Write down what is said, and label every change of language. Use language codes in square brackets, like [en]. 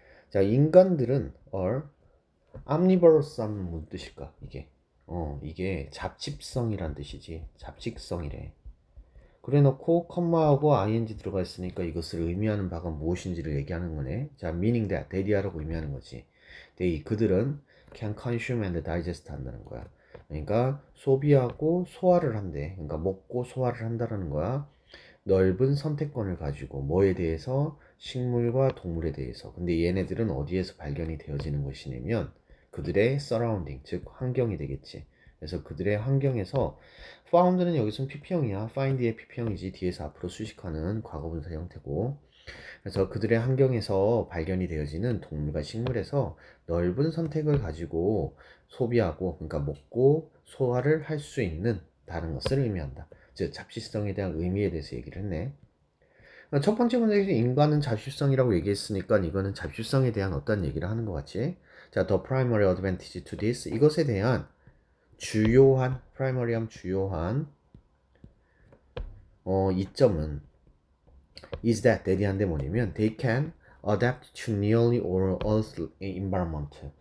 [ko] 자, 인간들은 [en] are omnivorous [ko] 하면 무슨 뜻일까? 이게 잡집성이란 뜻이지. 잡식성이래. 그래 놓고 컴마하고 ing 들어가 있으니까 이것을 의미하는 바가 무엇인지를 얘기하는 거네. 자, [en] meaning that, [ko] 대리하라고 의미하는 거지. 그들은 [en] can consume and digest [ko] 한다는 거야. 그러니까 소비하고 소화를 한대. 그러니까 먹고 소화를 한다는 거야. 넓은 선택권을 가지고 뭐에 대해서? 식물과 동물에 대해서. 근데 얘네들은 어디에서 발견이 되어지는 것이냐면 그들의 surrounding, 즉 환경이 되겠지. 그래서 그들의 환경에서 found는 여기서는 PP형이야. find의 PP형이지. 뒤에서 앞으로 수식하는 과거분사 형태고. 그래서 그들의 환경에서 발견이 되어지는 동물과 식물에서 넓은 선택을 가지고 소비하고, 그러니까 먹고 소화를 할 수 있는 다른 것을 의미한다. 즉 잡식성에 대한 의미에 대해서 얘기를 했네. 첫 번째 문제에서 인간은 잡식성이라고 얘기했으니까 이거는 잡식성에 대한 어떤 얘기를 하는 것 같지. [en] 자, the primary advantage to this, [ko] 이것에 대한 주요한, [en] primary함 [ko] 주요한 이점은 [en] is that, [ko] 대리한데 뭐냐면 [en] they can adapt to nearly all Earth's environment.